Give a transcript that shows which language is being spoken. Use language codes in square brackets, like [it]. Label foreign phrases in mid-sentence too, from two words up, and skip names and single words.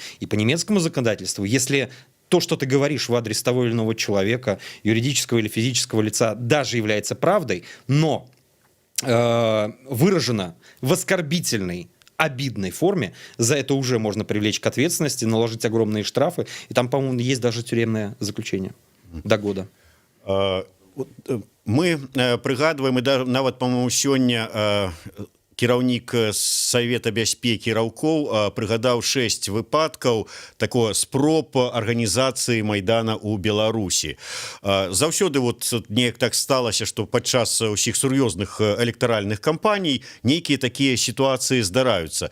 [ru] И по немецкому законодательству, если то, что ты говоришь в адрес того или иного человека, юридического или физического лица, даже является правдой, но выражено в оскорбительной, обидной форме, за это уже можно привлечь к ответственности, наложить огромные штрафы. И там, по-моему, есть даже тюремное заключение до года. [be] Мы прыгадваем, і нават, по-моему, сёння кіраўнік Савета бяспекі Раўкоў прыгадаў 6 выпадкаў такого спроб арганізацыі Майдана ў Беларусі. Заўсёды вот неяк так сталася, што падчас усіх сур'ёзных электаральных кампаній нейкія такія сітуацыі здараюцца.